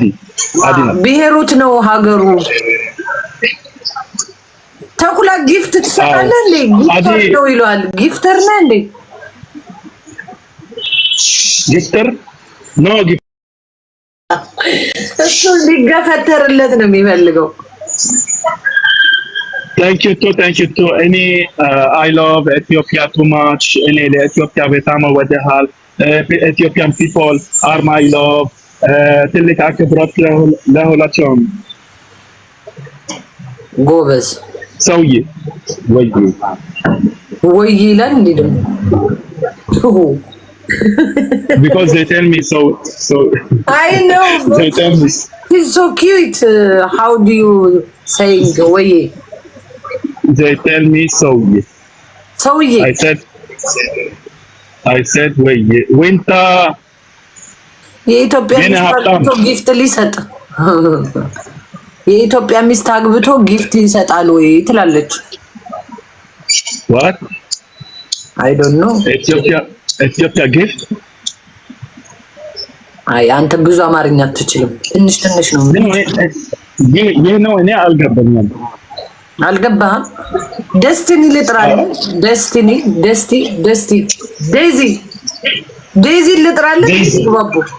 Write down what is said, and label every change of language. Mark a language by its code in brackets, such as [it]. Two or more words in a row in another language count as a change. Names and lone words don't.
[am] ብሄሩት ነው ሀገሩ። ተኩላ ጊፍት ትሰጣለህ እንዴ? ጊፍተር ነው ይሏል። ጊፍተር ነህ እንዴ? ጊፍተር ኖ እሱ ሊገፈተርለት ነው የሚፈልገው። [en] Thank you too. I love Ethiopia too much. Ethiopia [am] በጣም ወደሃል። [en] Ethiopian people are my love. [am] ትልቅ አክብሮት ለሁላቸውም። ጎበዝ ሰውዬ ወይ ይላል እንዴ ደግሞ [en] because they tell me so I know they tell me he's so cute. How do you say way? They tell me ሰውዬ I said way winter [am] የኢትዮጵያ ሚስት ጊፍት ሊሰጥ የኢትዮጵያ ሚስት አግብቶ ጊፍት ይሰጣል ወይ ትላለች። [en] What? I don't know. Ethiopia gift? [am] አይ አንተ ብዙ አማርኛ አትችልም። ትንሽ ነው። ይሄ ነው እኔ አልገባኝም። አልገባህም? ደስቲኒ ልጥራለህ። ደስቲኒ ዴዚ ልጥራለህ። ባቡ